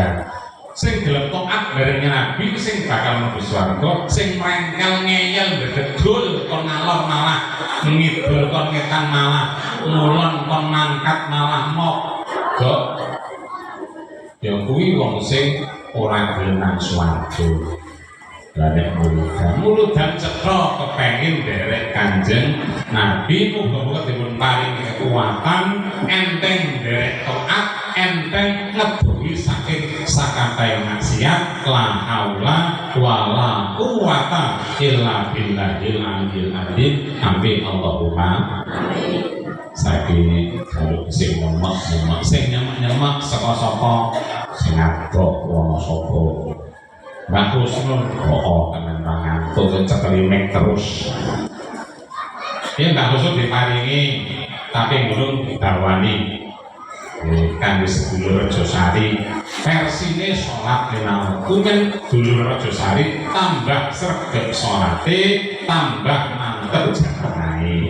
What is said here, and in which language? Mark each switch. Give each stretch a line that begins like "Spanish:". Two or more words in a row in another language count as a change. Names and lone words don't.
Javanese: Sing gelem taat bareng Nabi sing bakal mlebu swarga, sing mrengkel ngeyel gedul kon ngalor malah ngidul kon ngetan malah ngulon kon mangkat malah mogok ya kuwi wong sing ora gelem nang swarga. Lah nek muludan cetha kepengin derek Kanjeng Nabi muga-muga dipun paringi kekuatan enteng derek taat enteng ngeduwi saking sakatai maksiat
Arabic: لا حول ولا قوة إلا بالله العلي العظيم. آمين اللهم آمين.
Javanese: Saiki kalau sing nyemak sing nyemak saka sing ngadok ana sapa Mbah Husnul kok tenan ngantuk cekelimek terus. Ya Mbah Husnul diparingi
Indonesian: tapi belum dibawani
Javanese: kanggo sedulur Rejosari versine salat lima waktu kan dulur Rejosari tambah sregep salate tambah mantep jamahe.